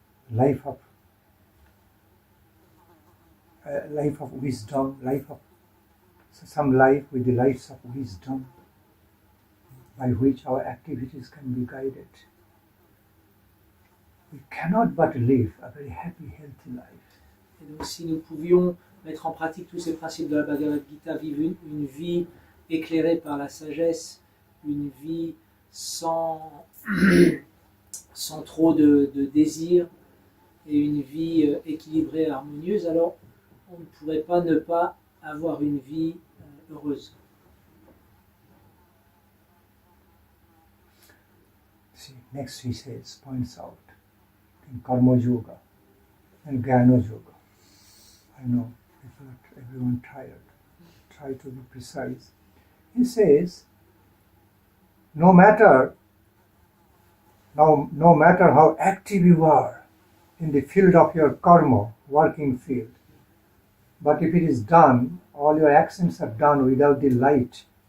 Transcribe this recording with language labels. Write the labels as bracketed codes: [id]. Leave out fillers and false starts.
[en] Life of wisdom, some life with the lights of wisdom, by which our activities can be guided. We cannot but live a very happy, healthy life. [fr] Et donc si nous pouvions mettre en pratique tous ces principes de la Bhagavad-gita, vivre une vie éclairée par la sagesse, une vie sans trop de désirs et une vie équilibrée et harmonieuse, alors on ne pourrait pas ne pas avoir une vie heureuse. [en] See, next he says, points out in Karma Yoga and Jnana Yoga. I know everyone tired. Try to be precise. He says, no matter how active you are in the field of your karma, working field, but if it is done, all your actions are done without the light,